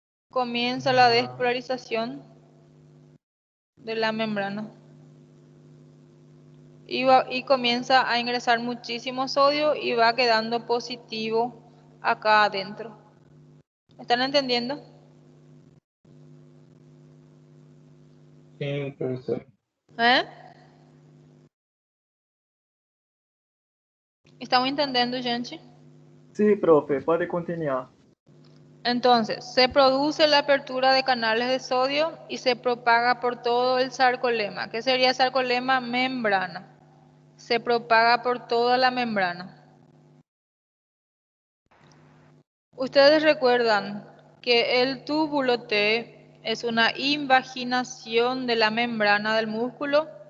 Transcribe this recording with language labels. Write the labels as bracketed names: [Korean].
[Spanish] Comienza la despolarización de la membrana y comienza a ingresar muchísimo sodio y va quedando positivo acá adentro. ¿Están entendiendo? [Portuguese] Sim, professor. [Spanish] ¿Estamos entendiendo, gente? [Portuguese] Sim, profe, pode continuar. [Spanish] Entonces, se produce la apertura de canales de sodio y se propaga por todo el sarcolema. ¿Qué sería sarcolema? Membrana. Se propaga por toda la membrana. Ustedes recuerdan que el túbulo T es una invaginación de la membrana del músculo.